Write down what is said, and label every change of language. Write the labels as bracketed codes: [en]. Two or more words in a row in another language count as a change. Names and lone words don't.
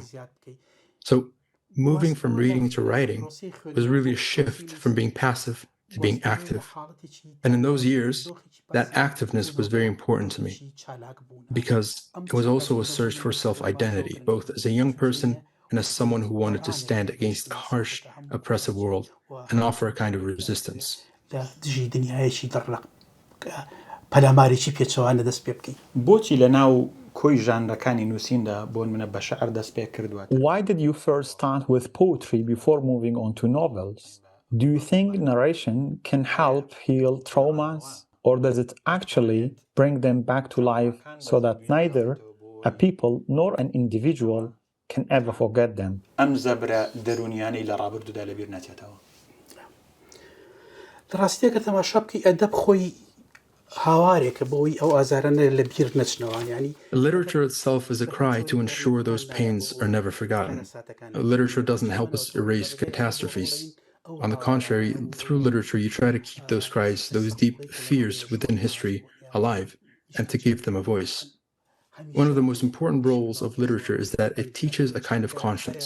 [en] So, moving from reading to writing was really a shift from being passive to being active. And in those years, that activeness was very important to me, because it was also a search for self-identity, both as a young person and as someone who wanted to stand against a harsh, oppressive world and offer a kind of resistance. [ckb] بۆچی لە ناو کۆی ژانرەکانی نووسیندا بۆن منە بە شەعر دەست پێ کردووە؟ [en] Why did you first start with poetry before moving on to novels? Do you think narration can help heal traumas, or does it actually bring them back to life so that neither a people nor an individual can ever forget them? [ckb] ئەم زەبرە دەرونیانەی لە ڕابردوودا لەبیر نەچێتەوە. ڕاستیەکە تەماشا بکەی ئەدەب خۆی هاوارێکە بۆی ئەو ئازارانە لەبیر نەچنەوە. [en] Literature itself is a cry to ensure those pains are never forgotten. Literature doesn't help us erase catastrophes. On the contrary, through literature, you try to keep those cries, those deep fears within history alive, and to give them a voice. One of the most important roles of literature is that it teaches a kind of conscience.